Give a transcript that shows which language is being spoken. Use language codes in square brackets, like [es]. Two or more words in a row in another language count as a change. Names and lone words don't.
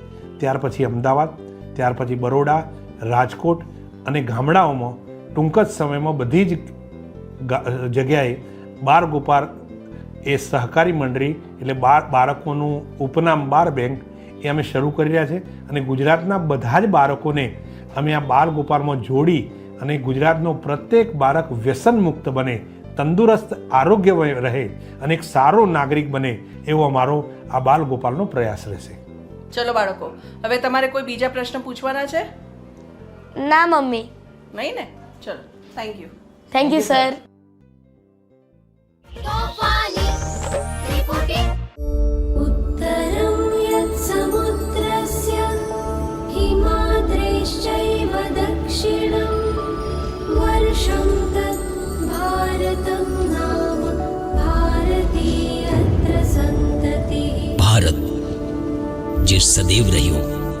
[gu] ત્યાર પછી અમદાવાદ, ત્યાર પછી બરોડા, રાજકોટ અને ગામડાઓમાં ટૂંક જ સમયમાં બધી જ જગ્યાએ બાળ ગોપાલ એ સહકારી મંડળી એટલે બાળકોનું ઉપનામ બાળ બેંક એ અમે શરૂ કરી રહ્યા છે અને ગુજરાતના બધા જ બાળકોને અમે આ બાળ ગોપાલમાં જોડી અને ગુજરાતનો પ્રત્યેક બાળક વ્યસન મુક્ત બને, તંદુરસ્ત આરોગ્ય રહે અને એક સારો નાગરિક બને એવો અમારો આ બાલ ગોપાલનો પ્રયાસ રહેશે. ચલો બાળકો, હવે તમારે કોઈ બીજા પ્રશ્ન પૂછવાના છે? ના મમ્મી. નહીં ને? ચલો, [en] thank you. thank you sir. [sa] उत्तरं यत्समुद्रस्य हिमाद्रेश्चैव दक्षिणं वर्षं तत् भारतं नाम भारतीयत्र सन्ततिः. [gu] भारत જે સદૈવ રહ્યો